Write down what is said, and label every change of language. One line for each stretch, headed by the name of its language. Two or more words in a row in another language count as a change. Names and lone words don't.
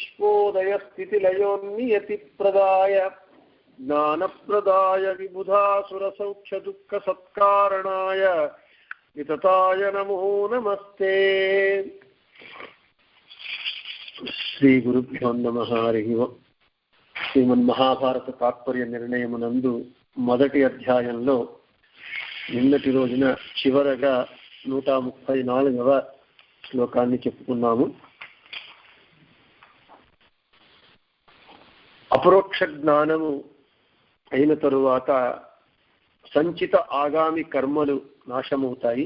Sanskrit: विश्वोदयस्थितिलयोन्नियतिप्रदाय ज्ञानप्रदाय विबुधासुरसौख्यदुःखसत्कारणाय वितताय नमो नमस्ते श्रीगुरुभ्यो नमः हरिः ओम्
Telugu: శ్రీమన్మహాభారత తాత్పర్య నిర్ణయమునందు మొదటి అధ్యాయంలో నిన్నటి రోజున చివరగా 134వ శ్లోకాన్ని చెప్పుకున్నాము. అపరోక్ష జ్ఞానము అయిన తరువాత సంచిత ఆగామి కర్మలు నాశమవుతాయి.